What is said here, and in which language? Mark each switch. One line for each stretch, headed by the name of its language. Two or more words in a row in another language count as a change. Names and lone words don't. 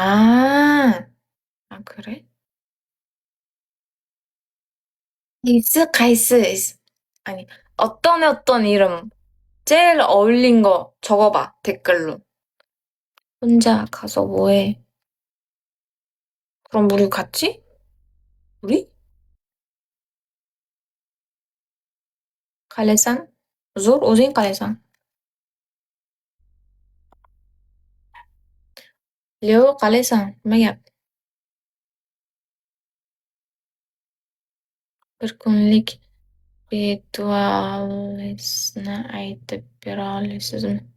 Korean: 그래? 가이스. 아니, 어떤 이름 제일 어울린 거 적어봐, 댓글로. 혼자 가서 뭐해? 그럼 우리 같이? 우리?
Uzbek: Qalasan? Zo'r, o'zing qalasan. Leo, qalasan? Nima gap? Bir kunlik ritualingizni aytib bera olasizmi?